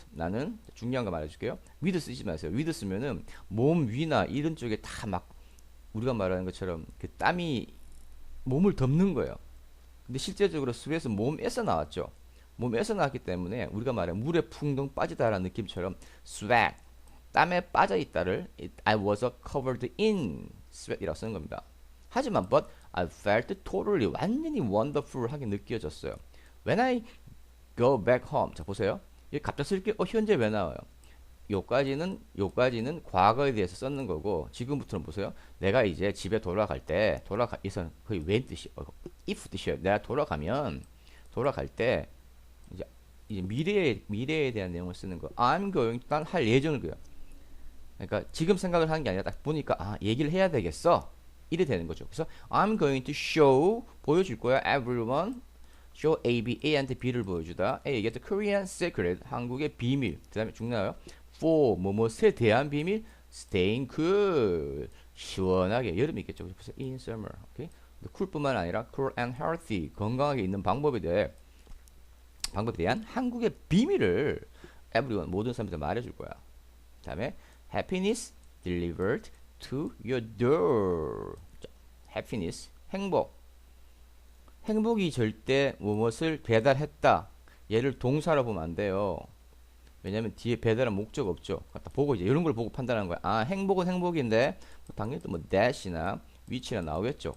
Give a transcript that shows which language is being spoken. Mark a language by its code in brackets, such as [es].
[ko] 나는 중요한 거 말해줄게요. with 쓰지 마세요. with 쓰면은 몸 위나 이런 쪽에 다 막 우리가 말하는 것처럼 그 땀이 몸을 덮는 거예요. 근데 실제적으로 스웨트는 몸에서 나왔죠. 몸에서 나왔기 때문에 우리가 말하는 물에 풍덩 빠지다라는 느낌처럼 sweat 땀에 빠져 있다를 [en] I was covered in sweat [ko] 이라고 쓰는 겁니다. 하지만 [en] but I felt totally [ko] 완전히 [en] wonderful [ko] 하게 느껴졌어요. [en] When I go back home. [ko] 자 보세요. 여기 갑작스럽게 현재 왜 나와요? 요까지는 과거에 대해서 썼는 거고 지금부터는 보세요. 내가 이제 집에 돌아갈 때 이선 거의 when 뜻이 if 뜻이에요. 내가 돌아갈 때 이제 미래에 대한 내용을 쓰는 거. [en] I'm going [ko] 난 할 예정을 그요. 그러니까 지금 생각을 하는 게 아니라 딱 보니까 아 얘기를 해야 되겠어. 이래 되는 거죠. [en] 그래서 I'm going to show [ko] 보여줄 거야 [en] everyone. [ko] show A, B, A한테 B를 보여주다. A에게 [en] the Korean secret [ko] 한국의 비밀. 그 다음에 중나요. for 뭐뭐에 대한 비밀. [en] staying cool [ko] 시원하게 여름이 있겠죠. 그래서 [en] in summer. [ko] 오케이. cool뿐만 아니라 [en] cool and healthy [ko] 건강하게 있는 방법에 대한 한국의 비밀을 [en] everyone [ko] 모든 사람한테 말해줄 거야. 다음에 [en] happiness delivered to your door. [ko] 자, happiness 행복. 행복이 절대 무엇을 배달했다. 얘를 동사로 보면 안 돼요. 왜냐면 뒤에 배달은 목적 없죠. 갖다 보고 이제 이런 걸 보고 판단하는 거야. 아, 행복은 행복인데 당연히 또 뭐 that이나 which나 나오겠죠.